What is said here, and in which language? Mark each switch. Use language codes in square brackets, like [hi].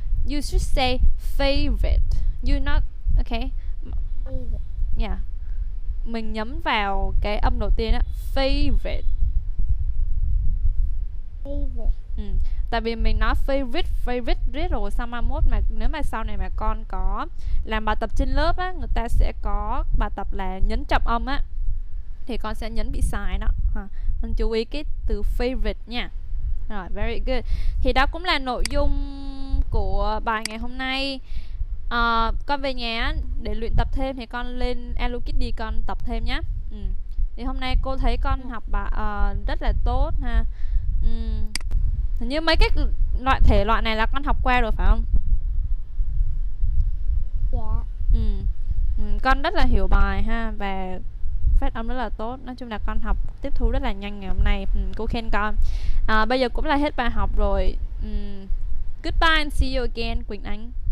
[en] You should say favorite. You not okay. Favorite. Yeah. [vi] Mình nhấn vào cái âm đầu tiên á. Favorite. [en] Favorite. [vi] Tại vì mình nói favorite riết rồi, xong mai mốt mà nếu mà sau này mà con có làm bài tập trên lớp á, người ta sẽ có bài tập là nhấn trọng âm á, thì con sẽ nhấn bị sai đó. Mình chú ý cái từ favorite nha. Rồi, [en] very good. [vi] Thì đó cũng là nội dung của bài ngày hôm nay. Con về nhà để luyện tập thêm thì con lên Alukit đi con tập thêm nhé. Thì hôm nay cô thấy con học bài rất là tốt ha. Hình như mấy cái thể loại này là con học qua rồi phải không? Dạ. Con rất là hiểu bài ha, và phát âm rất là tốt. Nói chung là con học tiếp thu rất là nhanh ngày hôm nay. Cô khen con. Bây giờ cũng là hết bài học rồi. [en] Goodbye and see you again, Quỳnh Anh.